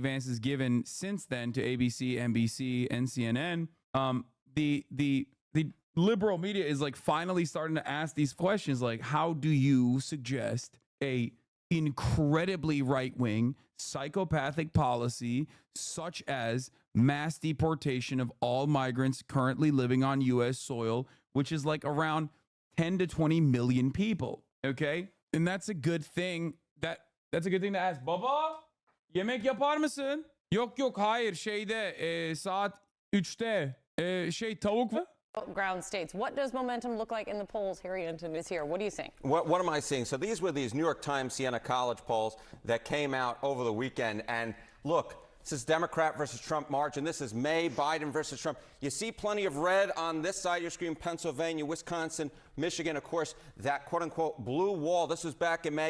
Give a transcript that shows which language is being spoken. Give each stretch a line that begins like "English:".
English: Vance has given since then to ABC, NBC, and CNN, the liberal media is like finally starting to ask these questions, like, how do you suggest a incredibly right-wing psychopathic policy such as mass deportation of all migrants currently living on U.S. soil, which is like around 10 to 20 million people? Okay, and that's a good thing. That's a good thing to ask.
Turkish: Baba, yemek yapar mısın? Yok hayır şeyde saat 3'te tavuk var.
English: Ground states. What does momentum look like in the polls? Harry Anton is here. What are you seeing? What am I seeing? So these were these New York Times Siena College polls that came out over the weekend. And look, this is Democrat versus Trump margin. This is May, Biden versus Trump. You see plenty of red on this side of your screen, Pennsylvania, Wisconsin, Michigan, of course, that quote-unquote blue wall. This was back in May.